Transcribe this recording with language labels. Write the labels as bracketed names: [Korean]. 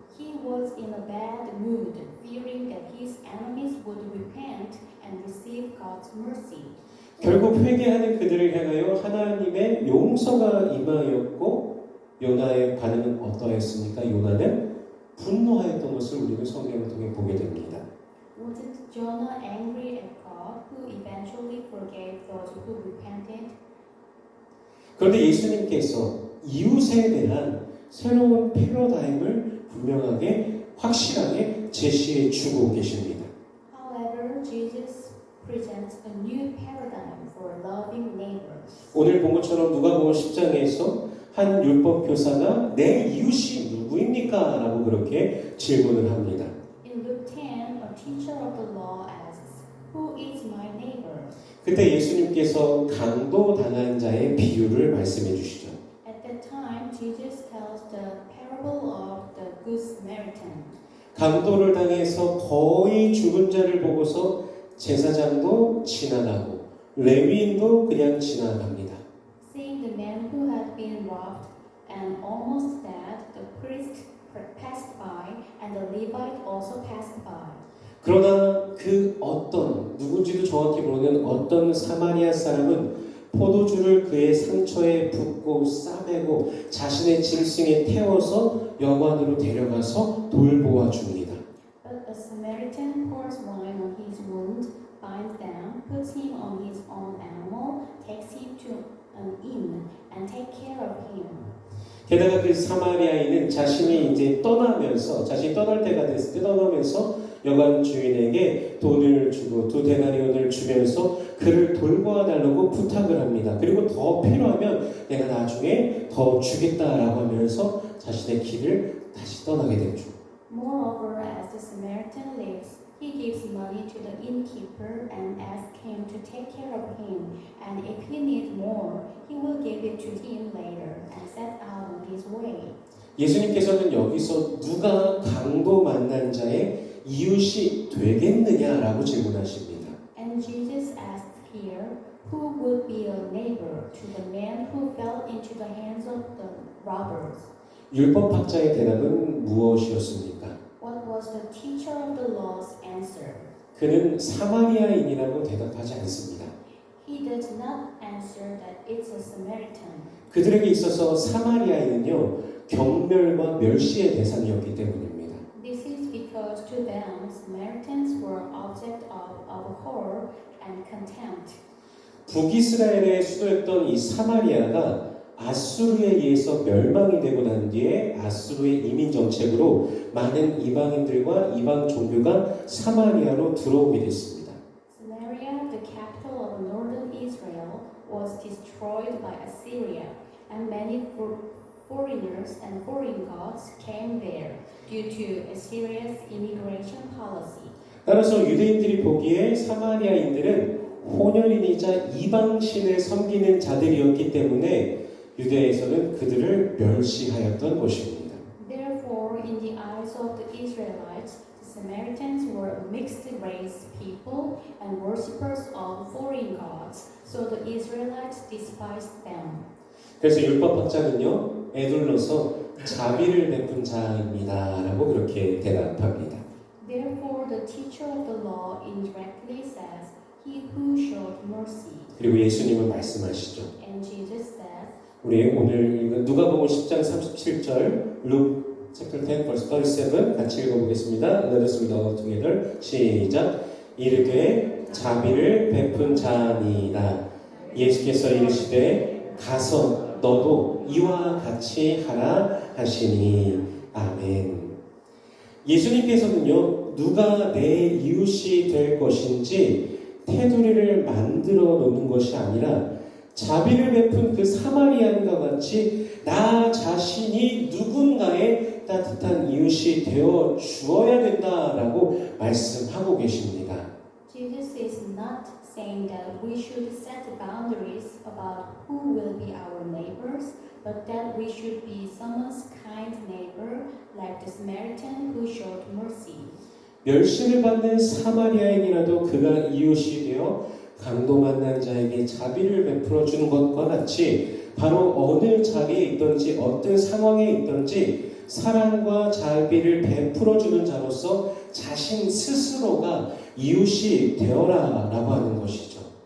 [English] He was in a bad mood, fearing that his enemies would repent and receive God's mercy. [Korean] 결국 회개하는 그들을 향하여 하나님의 용서가 임하였고 요나의 반응은 어떠했습니까? 요나는 분노하였던 것을 우리는 성경을 통해 보게 됩니다. [English] Was it Jonah angry at God, who eventually forgave those who repented? [Korean] 그런데 예수님께서 이웃에 대한 새로운 패러다임을 분명하게 확실하게 제시해 주고 계십니다. [English] However, Jesus presents a new paradigm for loving neighbors. [Korean] 오늘 본 것처럼 누가복음 10장에서 한 율법 교사가 내 이웃이 누구입니까? 라고 그렇게 질문을 합니다. [English] In Luke 10, a teacher of the law asks, "Who is my neighbor?" [Korean] 그때 예수님께서 강도 당한 자의 비유를 말씀해 주시죠. [English] At that time, Jesus tells the parable of the Good Samaritan. [Korean] 강도를 당해서 거의 죽은 자를 보고서 제사장도 지나가고 레위인도 그냥 지나갑니다. [English] Seeing the man who had been robbed and almost dead, the priest passed by, and the Levite also passed by. [Korean] 그러나 그 누군지도 정확히 모르는 어떤 사마리아 사람은 포도주를 그의 상처에 붓고 싸매고 자신의 짐승에 태워서 여관으로 데려가서 돌보아 줍니다. [English] But a Samaritan pours wine on his wound, binds them, puts him on his own animal, takes him to an inn, and take care of him. [Korean] 게다가 그 사마리아인은 자신이 이제 자신이 떠날 때가 됐을 때 떠나면서 여관 주인에게 돈을 주고 2데나리온을 주면서 그를 돌보아 달라고 부탁을 합니다. 그리고 더 필요하면 내가 나중에 더 주겠다라고 하면서 자신의 길을 다시 떠나게 되죠. [English] Moreover, as the Samaritan lives, he gives money to the innkeeper and asks him to take care of him. And if he needs more, he will give it to him later and set out on his way. [Korean] 예수님께서는 여기서 누가 강도 만난 자의 이웃이 되겠느냐라고 질문하십니다. [English] And Jesus asked here, who would be a neighbor to the man who fell into the hands of the robbers? [Korean] 율법학자의 대답은 무엇이었습니까? [English] What was the teacher of the law's answer? [Korean] 그는 사마리아인이라고 대답하지 않습니다. [English] He does not answer that it's a Samaritan. [Korean] 그들에게 있어서 사마리아인은요, 경멸과 멸시의 대상이었기 때문입니다. [English] This is because to them, Samaritans were object of abhor and contempt. [Korean] 북이스라엘의 수도였던 이 사마리아가 아수르에 의해서 멸망이 되고 난 뒤에 아수르의 이민 정책으로 많은 이방인들과 이방 종교가 사마리아로 들어오게 됐습니다. [English] Samaria, the capital of northern was destroyed by Assyria, and many foreigners and foreign gods came there due to Assyria's immigration policy. [Korean] 따라서 유대인들이 보기에 사마리아인들은 혼혈인이자 이방신을 섬기는 자들이었기 때문에 유대에서는 그들을 멸시하였던 것입니다. [English] Therefore, in the eyes of the Israelites, the Samaritans were a mixed race people and worshippers of foreign gods, so the Israelites despised them. [Korean] 그래서 율법학자는요, 에둘러서 자비를 베푼 자입니다라고 그렇게 대답합니다. [English] Therefore, the teacher of the law indirectly says, He who showed mercy. [Korean] 그리고 예수님은 말씀하시죠. [English] And Jesus says, [Korean] 우리 오늘 읽은 누가복음 10장 37절, [English] Luke chapter 10 verse 37 [Korean] 같이 읽어보겠습니다. [English] Let us read all together. [Korean] 시작. 이르되 자비를 베푼 자니이다. 예수께서 이르시되 가서 너도 이와 같이 하라 하시니. 아멘. 예수님께서는요, 누가 내 이웃이 될 것인지 테두리를 만들어 놓는 것이 아니라 자비를 베푼 그 사마리안과 같이 나 자신이 누군가의 따뜻한 이웃이 되어 주어야 된다라고 말씀하고 계십니다. [English] Jesus is not saying that we should set boundaries about who will be our neighbors, but that we should be someone's kind neighbor, like the Samaritan who showed mercy. [Korean] 멸시를 받는 사마리아인이라도 그가 이웃이 되어 강도 만난 자에게 자비를 베풀어 주는 것과 같이 바로 어느 자리에 있든지 어떤 상황에 있든지 사랑과 자비를 베풀어 주는 자로서 자신 스스로가 이웃이 되어라라고 하는 것이죠.